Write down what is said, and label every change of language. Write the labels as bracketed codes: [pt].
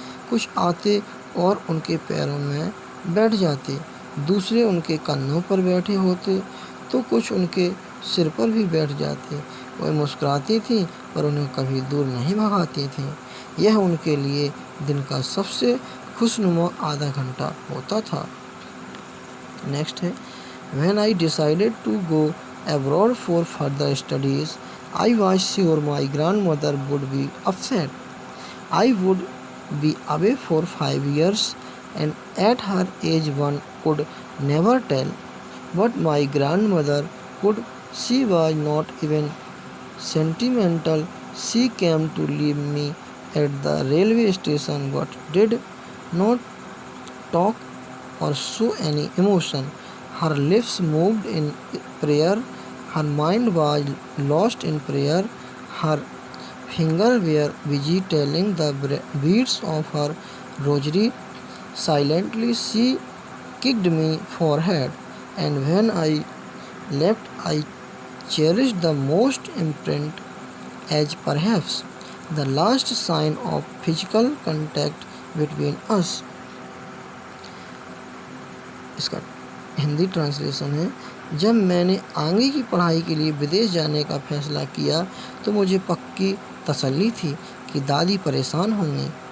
[hi] कुछ आते और उनके पैरों में बैठ जाते, दूसरे उनके कंधों पर बैठे होते तो कुछ उनके सिर पर भी बैठ जाते। वह मुस्कुराती थी पर उन्हें कभी दूर नहीं भगाती थी। यह उनके लिए दिन का सबसे खुशनुमा आधा घंटा होता था। नेक्स्ट है, [en] When I decided to go abroad for further studies, I was sure my grandmother would be upset. I would be away for 5 years, and at her age one could never tell. But my grandmother could. She was not even sentimental. She came to leave me at the railway station but did not talk or show any emotion. Her lips moved in prayer. Her mind was lost in prayer. Her fingers were busy telling the beads of her rosary. Silently she kicked me forehead, and when I left I cherished the most imprint as perhaps the last sign of physical contact between us. [hi] इसका Hindi translation है, जब मैंने आगे की पढ़ाई के लिए विदेश जाने का फैसला किया तो मुझे पक्की तसल्ली थी कि दादी परेशान होंगी।